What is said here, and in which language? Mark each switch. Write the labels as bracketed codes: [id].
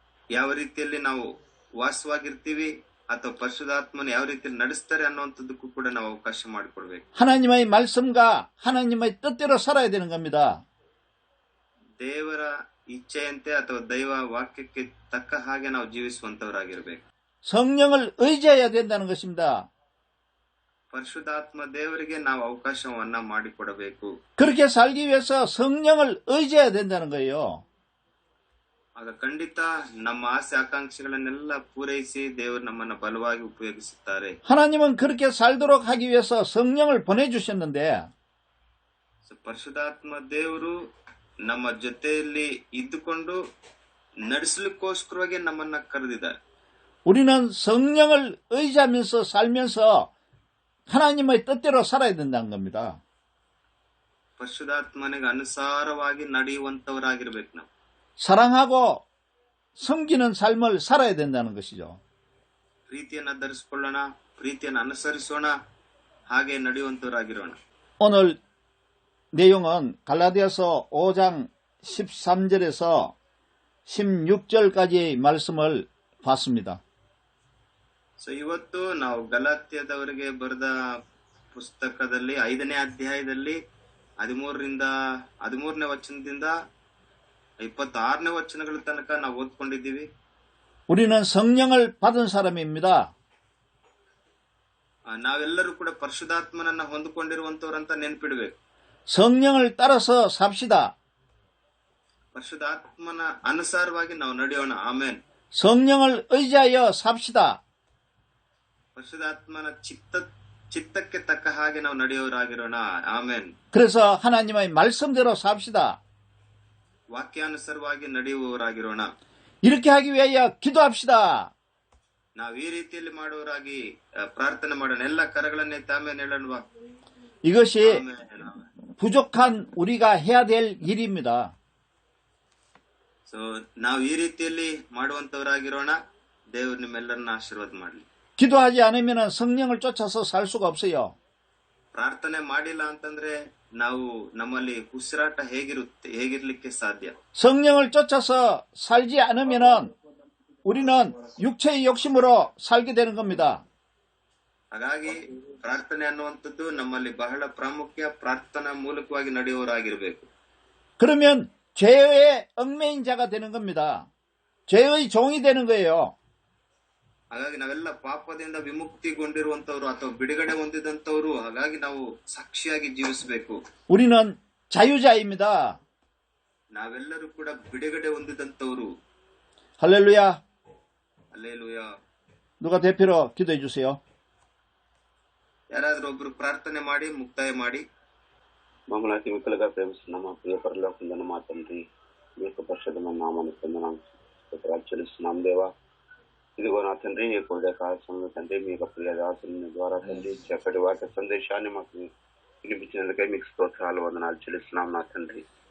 [kn] ಯಾವ ರೀತಿಯಲ್ಲಿ ನಾವು ವಾಸವಾಗಿರ್ತೀವಿ ಅಥವಾ ಪರಿಶುದ್ಧಾತ್ಮನ ಯಾವ ರೀತಿಯಲ್ಲಿ ನಡೆಸ್ತಾರೆ ಅನ್ನುವಂಥದ್ದಕ್ಕೂ ಕೂಡ ನಾವು ಅವಕಾಶ ಮಾಡಿಕೊಡ್ಬೇಕು. [ko] 하나님의 말씀과 하나님의 뜻대로 살아야 되는 겁니다. [kn] ದೇವರ ಇಚ್ಛೆಯಂತೆ ಅಥವಾ ದೈವ ವಾಕ್ಯಕ್ಕೆ ತಕ್ಕ ಹಾಗೆ ನಾವು ಜೀವಿಸುವಂತವರಾಗಿರ್ಬೇಕು. [ko] 성령을 의지해야 된다는 것입니다. [kn] ಪರಿಶುದ್ಧಾತ್ಮ ದೇವರಿಗೆ ನಾವು ಅವಕಾಶವನ್ನ ಮಾಡಿಕೊಡಬೇಕು. [ko] 그렇게 살기 위해서 성령을 의지해야 된다는 거예요. [kn] ಆಗ ಖಂಡಿತ ನಮ್ಮ ಆಸೆ ಆಕಾಂಕ್ಷೆಗಳನ್ನೆಲ್ಲ ಪೂರೈಸಿ ದೇವರು ನಮ್ಮನ್ನ ಬಲವಾಗಿ ಉಪಯೋಗಿಸುತ್ತಾರೆ. [ko] 하나님은 그렇게 살도록 하기 위해서 성령을 보내주셨는데, [kn] ಪರಿಶುದ್ಧಾತ್ಮ ದೇವರು ನಮ್ಮ ಜೊತೆಯಲ್ಲಿ ಇದ್ದುಕೊಂಡು ನಡೆಸಲಿಕ್ಕೋಸ್ಕರವಾಗಿ ನಮ್ಮನ್ನ ಕರೆದಿದ್ದಾರೆ. [ko] 우리는 성령을 의지하면서 살면서 하나님의 뜻대로 살아야 된다는 겁니다. [kn] ಪರಿಶುದ್ಧಾತ್ಮನಿಗೆ ಅನುಸಾರವಾಗಿ ನಡೆಯುವಂತವರಾಗಿರ್ಬೇಕು. ನಾವು [ko] 사랑하고 섬기는 삶을 살아야 된다는 것이죠. [kn] ಪ್ರೀತಿಯನ್ನು ಧರಿಸಿಕೊಳ್ಳೋಣ, ಪ್ರೀತಿಯನ್ನು ಅನುಸರಿಸೋಣ, ಹಾಗೆ ನಡೆಯುವಂತವರಾಗಿರೋಣ. [ko] 오늘 내용은 갈라디아서 5장 13절에서 16절까지의 말씀을 봤습니다. [kn] ಇವತ್ತು ನಾವು ಗಲಾತ್ಯದವರಿಗೆ ಬರೆದ ಪುಸ್ತಕದಲ್ಲಿ 5ನೇ ಅಧ್ಯಾಯದಲ್ಲಿ 13ನೇ ವಚನದಿಂದ 26ನೇ ವಚನಗಳ ತನಕ ನಾವು ಓದ್ಕೊಂಡಿದ್ದೀವಿ. [ko] 우리는 성령을 받은 사람입니다. [kn] ನಾವೆಲ್ಲರೂ ಕೂಡ ಪರಿಶುದ್ಧಾತ್ಮನನ್ನ ಹೊಂದಿಕೊಂಡಿರುವಂತವರಂತ ನೆನ್ಪಿಡ್ಬೇಕು. [ko] 성령을 따라서 삽시다. [kn] ಪರಿಶುದ್ಧಾತ್ಮನ ಅನುಸಾರವಾಗಿ ನಾವು ನಡೆಯೋಣ. ಆಮೇನ್. [ko] 성령을 의지하여 삽시다. [kn] ಪರಿಶುದ್ಧಾತ್ಮನ ಚಿತ್ತಕ್ಕೆ ತಕ್ಕ ಹಾಗೆ ನಾವು ನಡೆಯೋರಾಗಿರೋಣ. ಆಮೇನ್. [ko] 그래서 하나님의 말씀대로 삽시다. [kn] ವಾಕ್ಯಾನುಸಾರವಾಗಿ ನಡೆಯುವವರಾಗಿರೋಣ. [ko] 이렇게 하기 위하여 기도합시다. [kn] ನಾವು ಈ ರೀತಿಯಲ್ಲಿ ಮಾಡುವವರಾಗಿ ಪ್ರಾರ್ಥನೆ ಮಾಡೋಣ. ಎಲ್ಲ ಕರಗಳನ್ನೇ ತಾಮೇಲೆ ಹೇಳೋಣ. [ko] 이것이 부족한 우리가 해야 될 일입니다. [kn] ಸೊ ನಾವು ಈ ರೀತಿಯಲ್ಲಿ ಮಾಡುವಂತವರಾಗಿರೋಣ. ದೇವರು ನಿಮ್ಮೆಲ್ಲರನ್ನ ಆಶೀರ್ವಾದ ಮಾಡಲಿ. [ko] 기도하지 않으면 성령을 쫓아서 살 수가 없어요. [kn] ಪ್ರಾರ್ಥನೆ ಮಾಡಿಲ್ಲ ಅಂತಂದ್ರೆ ನಾವು ನಮ್ಮಲ್ಲಿ ಉಸಿರಾಟ ಹೇಗಿರ್ಲಿಕ್ಕೆ ಸಾಧ್ಯ? [ko] 성령을 쫓아서 살지 않으면 우리는 육체의 욕심으로 살게 되는 겁니다. [kn] ಹಾಗಾಗಿ ಪ್ರಾರ್ಥನೆ ಅನ್ನುವಂಥದ್ದು ನಮ್ಮಲ್ಲಿ ಬಹಳ ಪ್ರಾಮುಖ್ಯ. ಪ್ರಾರ್ಥನಾ ಮೂಲಕವಾಗಿ ನಡೆಯುವವರಾಗಿರ್ಬೇಕು. [ko] 그러면 죄의 얽매인 자가 되는 겁니다. 죄의 종이 되는 거예요. [kn] ಹಾಗಾಗಿ ನಾವೆಲ್ಲ ಪಾಪದಿಂದ ವಿಮುಕ್ತಿಗೊಂಡಿರುವಂತವ್ರು ಅಥವಾ ಬಿಡುಗಡೆ ಹೊಂದಿದಂತವ್ರು. ಹಾಗಾಗಿ ನಾವು ಸಾಕ್ಷಿಯಾಗಿ ಜೀವಿಸಬೇಕು. [ko] 우리는 자유자입니다. [kn] ನಾವೆಲ್ಲರೂ ಕೂಡ ಬಿಡುಗಡೆ ಹೊಂದಿದಂತವ್ರು. [ko] 할렐루야. [kn] ಹಲ್ಲೆಲೂಯ. [ko] 누가 대표로 기도해 주세요. [kn] ಯಾರಾದ್ರೂ ಒಬ್ರು ప్రార్థನೆ ಮಾಡಿ ముక్తాయ ಮಾಡಿ. [te] మమ్మల్ని అతి మిక్కులుగా ప్రేమిస్తున్న మా ప్రియ పరలోకందన్న మా తండ్రి, మీ యొక్క పరిశుద్ధమైన నామాన్ని స్తోత్రాలు చెల్లిస్తున్నాం దేవా. ఇదిగో నా తండ్రి, నీ యొక్క కాల్సంలో తండ్రి, మీ యొక్క ప్రియ దాసుని ద్వారా తండ్రి చక్కటి వాక్య సందేశాన్ని మాకు వినిపించినందుకే మీకు స్తోత్రాలు వందనాలు చెల్లిస్తున్నాం నా తండ్రి.